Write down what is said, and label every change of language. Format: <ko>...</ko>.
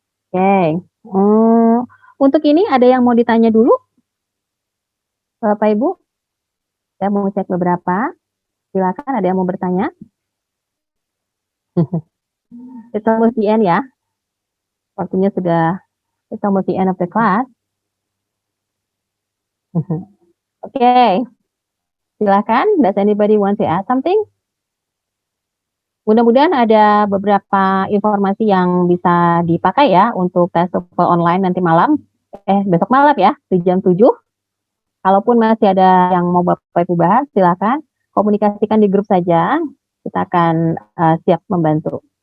<id>Oke. Untuk ini ada yang mau ditanya dulu? Bapak Ibu? Saya mau cek beberapa. Silakan, ada yang mau bertanya?</id> <en>It's almost the end ya.</en> <id>Waktunya sudah,</id> <en>it's almost the end of the class. Oke. Silakan, does anybody want to add something?</en> <id>Mudah-mudahan ada beberapa informasi yang bisa dipakai ya untuk tes TOEFL online nanti malam. Besok malam ya, di jam 7. Kalaupun masih ada yang mau Bapak Ibu bahas, silakan komunikasikan di grup saja. Kita akan siap membantu.</id>